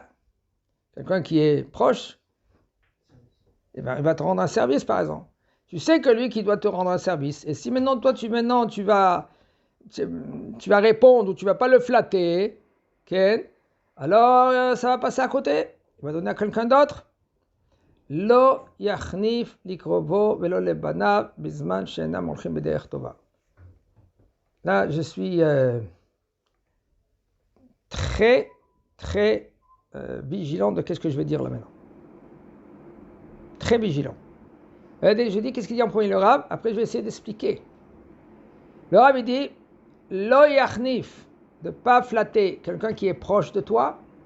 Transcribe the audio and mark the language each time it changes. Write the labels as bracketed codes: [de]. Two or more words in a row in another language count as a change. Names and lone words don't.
[fr] Quelqu'un qui est proche, eh ben, il va te rendre un service par exemple. Tu sais que lui qui doit te rendre un service. Et si maintenant toi tu vas répondre ou tu vas pas le flatter, okay, alors ça va passer à côté. Il va donner à quelqu'un d'autre. [he] לא יחניף לקרובו ולא לבניו בזמן שאינם הולכים בדרך טובה. [fr] Là, je suis très, très vigilant de qu'est-ce que je vais dire là maintenant. Très vigilant. Je dis qu'est-ce qu'il dit en premier le Rav, après je vais essayer d'expliquer. Le Rav il dit [he] לא יחניף, [fr] de ne pas flatter quelqu'un qui est proche de toi.